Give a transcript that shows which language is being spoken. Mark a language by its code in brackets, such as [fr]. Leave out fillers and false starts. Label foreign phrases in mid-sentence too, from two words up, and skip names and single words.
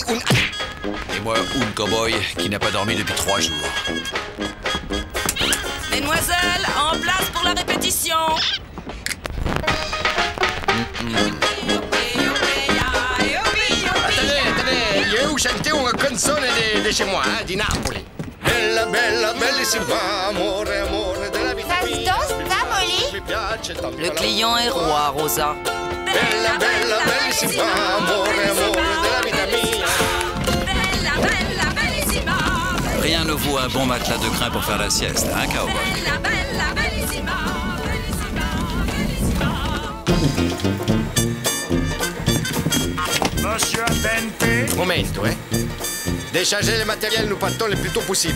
[fr] Et moi, un cowboy qui n'a pas dormi depuis 3 jours. Mesdemoiselles, en place pour la répétition. Attendez, je vais vous chanter une chanson de chez moi, [it] di Napoli. Bella, bella, bellissima, amore della vita mia. [fr] Le client est roi, Rosa. [it] Bella, bella, bellissima, amore della vita mia. [fr] Rien ne vaut un bon matelas de crin pour faire la sieste, hein, cowboy? Monsieur Aldente. Momento, Déchargez le matériel, nous partons le plus tôt possible.